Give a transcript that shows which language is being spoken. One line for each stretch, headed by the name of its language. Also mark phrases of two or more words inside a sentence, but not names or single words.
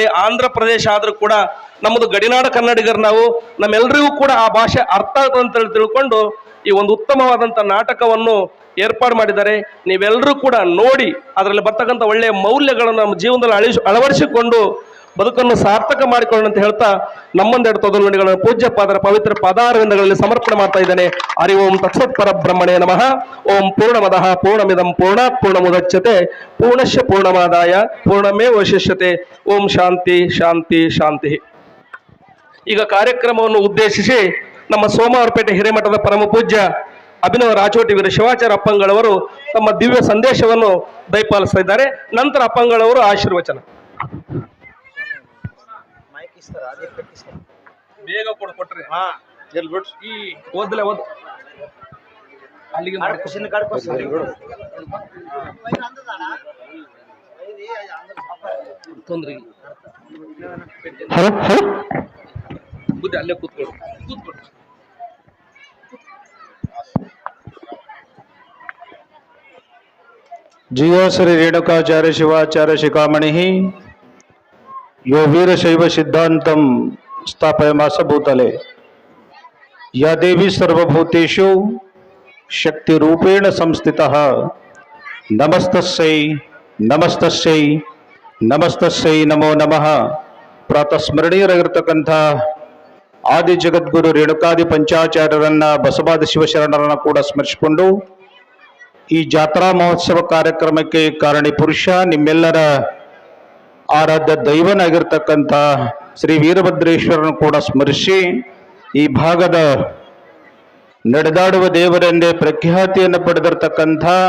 Kannada: ಆಂಧ್ರ ಪ್ರದೇಶ ಆದರೂ ಕೂಡ ನಮ್ಮದು ಗಡಿನಾಡ ಕನ್ನಡಿಗರು ನಾವು, ನಮ್ಮೆಲ್ಲರಿಗೂ ಕೂಡ ಆ ಭಾಷೆ ಅರ್ಥ ಆಗ್ತದೆ ಅಂತೇಳಿ ತಿಳ್ಕೊಂಡು ಈ ಒಂದು ಉತ್ತಮವಾದಂಥ ನಾಟಕವನ್ನು ಏರ್ಪಾಡು ಮಾಡಿದ್ದಾರೆ. ನೀವೆಲ್ಲರೂ ಕೂಡ ನೋಡಿ ಅದರಲ್ಲಿ ಬರ್ತಕ್ಕಂಥ ಒಳ್ಳೆಯ ಮೌಲ್ಯಗಳನ್ನು ನಮ್ಮ ಜೀವನದಲ್ಲಿ ಅಳವಡಿಸಿಕೊಂಡು ಬದುಕನ್ನು ಸಾರ್ಥಕ ಮಾಡಿಕೊಳ್ಳೋಣ ಅಂತ ಹೇಳ್ತಾ ನಮ್ಮೊಂದೆರಡು ತೊದಲುಗಳನ್ನು ಪೂಜ್ಯಪಾದರ ಪವಿತ್ರ ಪಾದಾರವಿಂದಗಳಲ್ಲಿ ಸಮರ್ಪಣೆ ಮಾಡ್ತಾ ಇದ್ದೇನೆ.
Sanskrit: ಹರಿ ಓಂ ತತ್ಸತ್ ಪರಬ್ರಹ್ಮಣೇ ನಮಃ. ಓಂ ಪೂರ್ಣಮದಃ ಪೂರ್ಣಮಿದಂ ಪೂರ್ಣಾತ್ ಪೂರ್ಣಮುದಚ್ಯತೆ ಪೂರ್ಣಶ್ಯ ಪೂರ್ಣಮಾದಾಯ ಪೂರ್ಣಮೇವಶಿಷ್ಯತೆ. ಓಂ ಶಾಂತಿ ಶಾಂತಿ ಶಾಂತಿ.
Kannada: ಈಗ ಕಾರ್ಯಕ್ರಮವನ್ನು ಉದ್ದೇಶಿಸಿ ನಮ್ಮ ಸೋಮವಾರಪೇಟೆ ಹಿರೇಮಠದ ಪರಮ ಪೂಜ್ಯ ಅಭಿನವ ರಾಚೋಟಿ ವೀರ ಶಿವಾಚಾರ್ಯ ಅಪ್ಪಂಗಳವರು ತಮ್ಮ ದಿವ್ಯ ಸಂದೇಶವನ್ನು ದಯಪಾಲಿಸ್ತಾ ಇದ್ದಾರೆ. ನಂತರ ಅಪ್ಪಂಗಳವರು ಆಶೀರ್ವಚನ. ಬೇಗ ಕೊಟ್ರೆ ಈ ಓದಲೇ ಓದ್ ಅಲ್ಲಿಗೆ ತೊಂದ್ರೆ ಬುದ್ಧಿ ಅಲ್ಲೇ ಕೂತ್ಕೊಳ್ಳಿ.
Sanskrit: जियो श्री रेणुकाचार्य शिवाचार्य शिखामणि यो वीरशैव सिद्धांतम स्थापयमास भूतले या देवी सर्वभूतेषु शक्ति रूपेण संस्थितः नमस्तस्यै नमस्तस्यै नमस्तस्यै नमो नमः.
Kannada: ಪ್ರಾತಸ್ಮರಣೀಯರಾಗಿರ್ತಕ್ಕಂಥ ಆದಿ ಜಗದ್ಗುರು ರೇಣುಕಾದಿ ಪಂಚಾಚಾರ್ಯರನ್ನ ಬಸವಾದಿ ಶಿವಶರಣರನ್ನ ಕೂಡ ಸ್ಮರಿಸಿಕೊಂಡು ಈ ಜಾತ್ರಾ ಮಹೋತ್ಸವ ಕಾರ್ಯಕ್ರಮಕ್ಕೆ ಕಾರಣಿ ಪುರುಷ ನಿಮ್ಮೆಲ್ಲರ ಆರಾಧ್ಯ ದೈವನಾಗಿರ್ತಕ್ಕಂಥ ಶ್ರೀ ವೀರಭದ್ರೇಶ್ವರನ ಕೂಡ ಸ್ಮರಿಸಿ ಈ ಭಾಗದ ನಡೆದಾಡುವ ದೇವರೆಂದೇ ಪ್ರಖ್ಯಾತಿಯನ್ನು ಪಡೆದಿರ್ತಕ್ಕಂಥ